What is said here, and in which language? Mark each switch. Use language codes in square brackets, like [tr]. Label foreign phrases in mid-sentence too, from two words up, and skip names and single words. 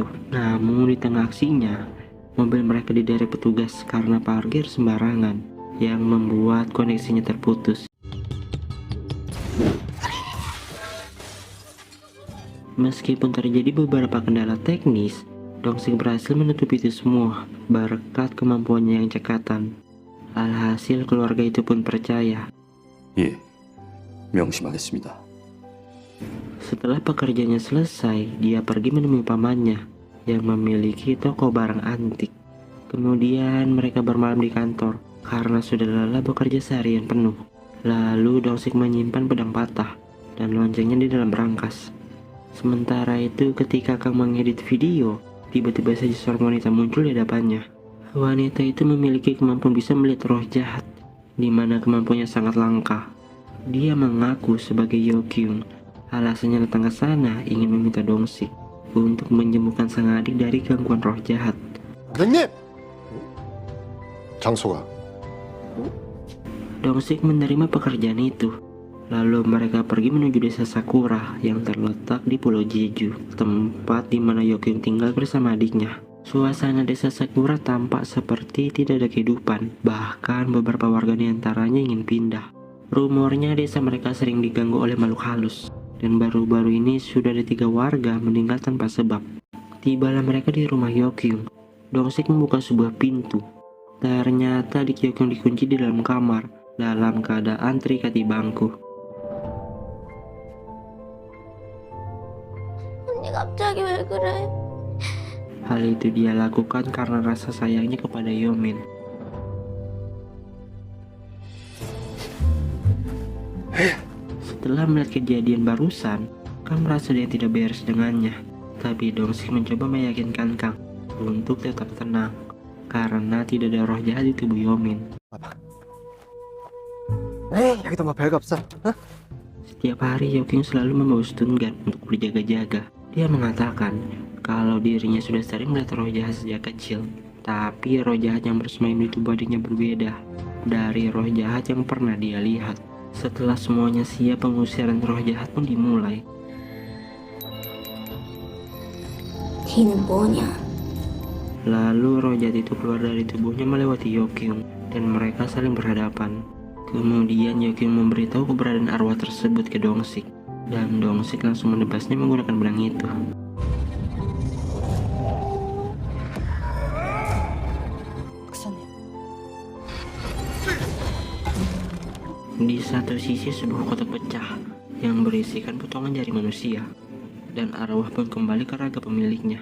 [id] Namun di tengah aksinya, mobil mereka diderek petugas karena parkir sembarangan, yang membuat koneksinya terputus. Meskipun terjadi beberapa kendala teknis, Dong-sik berhasil menutupi itu semua berkat kemampuannya yang cekatan. Alhasil keluarga itu pun percaya. [ko] 예, 명심하겠습니다. [id] Setelah pekerjaannya selesai, dia pergi menemui pamannya yang memiliki toko barang antik. Kemudian mereka bermalam di kantor karena sudah lelah bekerja seharian penuh. Lalu Dong-sik menyimpan pedang patah dan loncengnya di dalam berangkas. Sementara itu ketika Kang mengedit video, tiba-tiba saja seorang wanita muncul di hadapannya. Wanita itu memiliki kemampuan bisa melihat roh jahat, di mana kemampuannya sangat langka. Dia mengaku sebagai Yeokyung. Alasannya datang ke sana ingin meminta Dong-sik untuk menyembuhkan sang adik dari gangguan roh jahat. [ko] 선생님! 장소가 [id] Dong-sik menerima pekerjaan itu. Lalu mereka pergi menuju desa Sakura yang terletak di Pulau Jeju, tempat di mana Yeokyung tinggal bersama adiknya. Suasana desa Sakura tampak seperti tidak ada kehidupan, bahkan beberapa warga di antaranya ingin pindah. Rumornya desa mereka sering diganggu oleh makhluk halus, dan baru-baru ini sudah ada 3 warga meninggal tanpa sebab. Tibalah mereka di rumah Yeokyung. Dong-sik membuka sebuah pintu. Ternyata adik Yeokyung dikunci di dalam kamar, dalam keadaan terikat di bangku. [ko] 언니 갑자기 왜 그래? [id] Hal itu dia lakukan karena rasa sayangnya kepada Yomin. Setelah melihat kejadian barusan, Kang merasa dia tidak beres dengannya. Tapi Dong-sik mencoba meyakinkan Kang untuk tetap tenang, karena tidak ada roh jahat di tubuh Yomin. [ko] 여기도 뭐 별거 없어. [id] Setiap hari Yeokyung selalu membawa [en] stun gun [id] untuk berjaga-jaga. Dia mengatakan kalau dirinya sudah sering melihat roh jahat sejak kecil. Tapi roh jahat yang bersemayam di tubuh adiknya berbeda dari roh jahat yang pernah dia lihat. Setelah semuanya siap, pengusiran roh jahat pun dimulai. [ko] 걔는 뭐냐? [id] Lalu roh jahat itu keluar dari tubuhnya melewati Yeokyung dan mereka saling berhadapan. Kemudian Yeokyung memberitahu keberadaan arwah tersebut ke Dong-sik, dan Dong-sik langsung menebasnya menggunakan pedang itu. Di satu sisi sebuah kotak pecah yang berisikan potongan jari manusia, dan arwah pun kembali ke raga pemiliknya.